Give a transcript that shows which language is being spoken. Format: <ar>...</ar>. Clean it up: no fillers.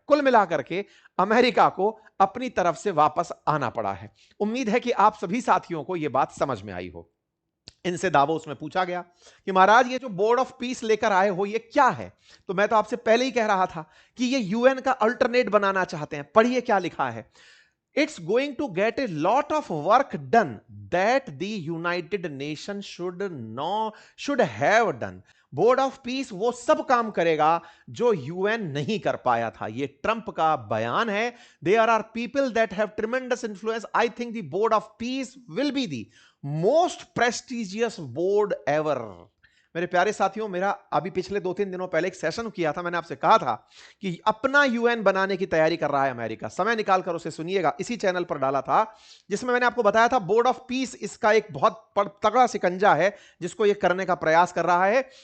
<hi>कुल मिलाकर के अमेरिका को अपनी तरफ से वापस आना पड़ा है। उम्मीद है कि आप सभी साथियों को यह बात समझ में आई हो। इनसे दावोस में पूछा गया कि महाराज ये जो बोर्ड ऑफ पीस लेकर आए हो ये क्या है? तो मैं तो आपसे पहले ही कह रहा था कि ये यूएन का अल्टरनेट बनाना चाहते हैं। पढ़िए क्या लिखा है।</hi> <en>It's going to get a lot of work done that the United Nations should have done.</en> <hi>Board of peace वो सब काम करेगा जो यूएन नहीं कर पाया था। ये ट्रंप का बयान है।</hi> <en>There are people that have tremendous influence. I think the board of peace will be the most prestigious board ever.</en> <hi>मेरे प्यारे साथियों, मेरा अभी पिछले 2-3 दिनों पहले एक सेशन किया था। मैंने आपसे कहा था कि अपना यूएन बनाने की तैयारी कर रहा है अमेरिका। समय निकालकर उसे सुनिएगा, इसी चैनल पर डाला था, जिसमें मैंने आपको बताया था बोर्ड ऑफ पीस इसका एक बहुत तगड़ा सिकंजा है जिसको ये करने का प्रयास कर रहा है।</hi>